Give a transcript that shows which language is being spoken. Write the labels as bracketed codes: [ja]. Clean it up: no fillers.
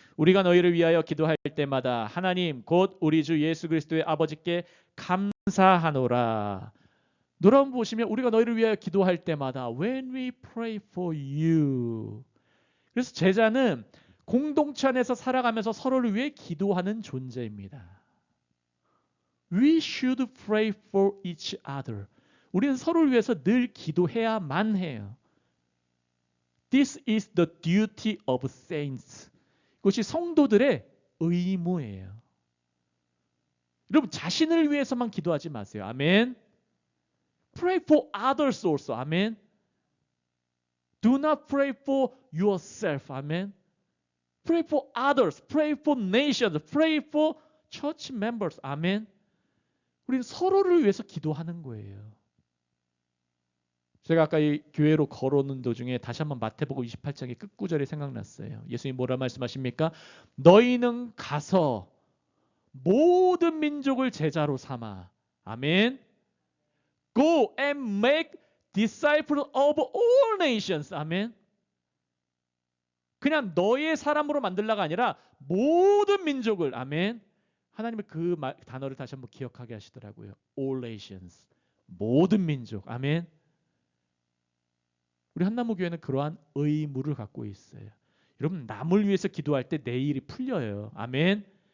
[ko] 우리가 너희를 위하여 기도할 때마다 하나님 곧 우리 주 예수 그리스도의 아버지께 감사하노라. 노래 보시면 우리가 너희를 위하여 기도할 때마다 when we pray for you. 그래서 제자는 공동체 안에서 살아가면서 서로를 위해 기도하는 존재입니다. [en] We should pray for each other. [ko] 우리는 서로를 위해서 늘 기도해야만 해요. [en] This is the duty of saints. [ko] 이것이 성도들의 의무예요. 여러분 자신을 위해서만 기도하지 마세요. [en] 아멘. Pray for others also. 아멘. Do not pray for yourself. 아멘. Pray for others. Pray for nations. Pray for church members. [ko] 아멘. 우리는 서로를 위해서 기도하는 거예요. 제가 아까 이 교회로 걸어오는 도중에 다시 한번 마태복음 28장의 끝구절이 생각났어요. 예수님 뭐라 말씀하십니까? 너희는 가서 모든 민족을 제자로 삼아. 아멘. [en] Go and make disciples of all nations. [ko] 아멘. 그냥 너의 사람으로 만들라가 아니라 모든 민족을. 아멘. 하나님은 그 단어를 다시 한번 기억하게 하시더라고요. [en] All nations. [ko] 모든 민족. 아멘. 우리 한나무교회는 그러한 의무를 갖고 있어요. 여러분 남을 위해서 기도할 때 내 일이 풀려요. 아멘.